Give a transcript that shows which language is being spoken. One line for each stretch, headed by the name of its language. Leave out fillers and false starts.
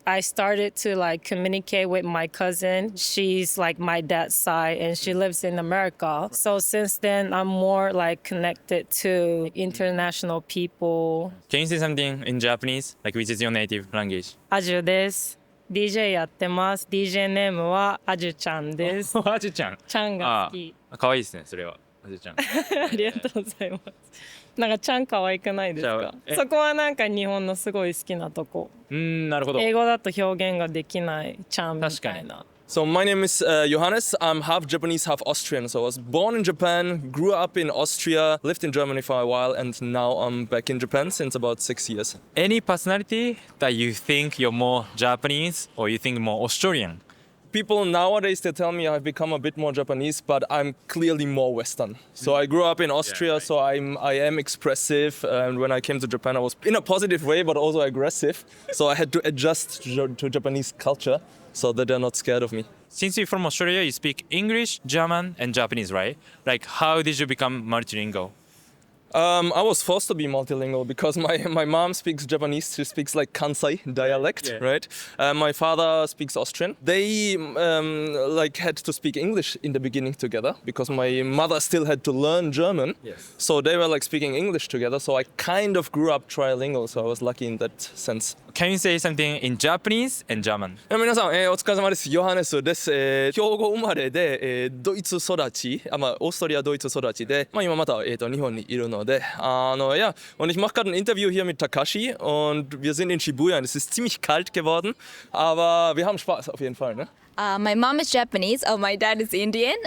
English: I started to like communicate with my cousin. She's like my dad's side and she lives in America. So since then, I'm more like connected to international people. Can you say something in Japanese, like which is your native language?
Japanese: Aju です。DJ やってます。 DJ ネームはあじゅちゃんです。あじゅちゃん。ちゃんが好き。可愛いですね、それは。あじゅちゃん。ありがとうございます。なんかちゃん可愛くないですか？そこはなんか日本のすごい好きなとこ。なるほど。英語だと表現ができないちゃんみたいな。
English: So my name is Johannes. I'm half Japanese, half Austrian. So I was born in Japan, grew up in Austria, lived in Germany for a while, and now I'm back in Japan since about 6 years. Any personality that you think you're more Japanese or you think more Australian? People nowadays, they tell me I've become a bit more Japanese, but I'm clearly more Western. So I grew up in Austria, so I am expressive. And when I came to Japan, I was in a positive way, but also aggressive. So I had to adjust to Japanese culture so that they're not scared of me. Since you're from Australia, you speak English, German, and Japanese, right? Like, how did you become multilingual? I was forced to be multilingual because my mom speaks Japanese. She speaks like Kansai dialect, right? My father speaks Austrian. They like had to speak English in the beginning together because my mother still had to learn German. Yes. So they were like speaking English together. So I kind of grew up trilingual. So I was lucky in that sense. Can you say something in Japanese and German?
Japanese: 皆さん、お疲れ様です。ヨハネスです。兵庫生まれで、ドイツ育ち、オーストリアドイツ育ちで、今また、日本にいるので、
German: ja, und ich mache gerade ein Interview hier mit Takashi und wir sind in Shibuya und es ist ziemlich kalt geworden, aber wir haben Spaß auf jeden Fall, ne?
English: My mom is Japanese. Oh, my dad is Indian.